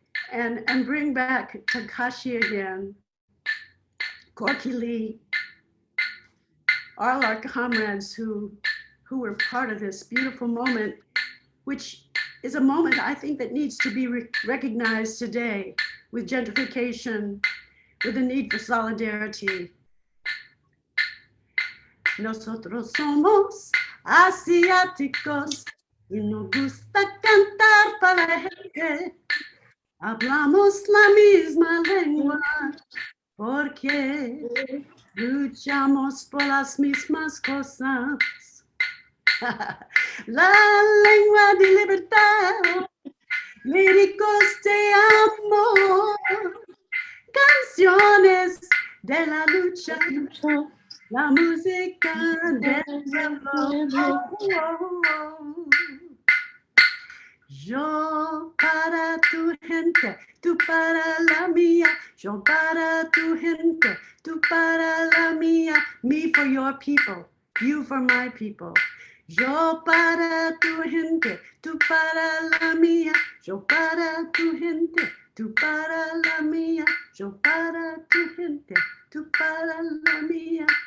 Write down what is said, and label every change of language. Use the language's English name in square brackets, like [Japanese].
[English] And bring back Takashi again, Corky Lee, all our comrades who were part of this beautiful moment, which is a moment I think that needs to be recognized today with gentrification, with the need for solidarity. [Spanish] Nosotros somos asiáticos y nos gusta cantar para la gente. Hablamos la misma lengua porque luchamos por las mismas cosas. La lengua de libertad, líricos de amor, canciones de la lucha, la música del pueblo. Yo para tu gente, tú para la mía. Yo para tu gente, tú para la mía. [English] Me for your people, you for my people. [Spanish] Yo para tu gente, tú para la mía. Yo para tu gente, tú para la mía. Yo para tu gente, tú para la mía.